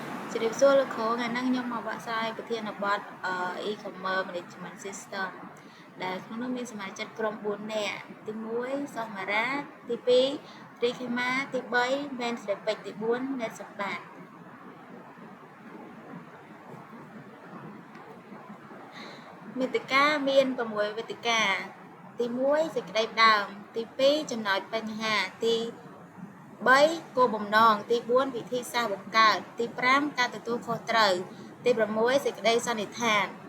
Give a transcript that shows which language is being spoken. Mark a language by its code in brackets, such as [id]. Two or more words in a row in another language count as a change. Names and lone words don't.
[km] ជម្រាបសួរលោកគ្រូថ្ងៃនេះខ្ញុំមកបកស្រាយប្រធានបទ [en] e-commerce management system [km] ដែលក្នុងនោះមានសមាជិកក្រុម4នាក់ទី1សុមារ៉ាទី2ត្រីខេម៉ាទី3មែនស្រីពេជ្រទី4ណេតសម្បត្តិ មាតិកាមាន6វេទិកាទី1សេចក្តីផ្ដើមទី2ចំណោចបញ្ហាទី3គោលបំណងទី4វិធីសាស្ត្របង្កើតទី5ការទទួលខុសត្រូវទី6សេចក្តីសន្និដ្ឋាន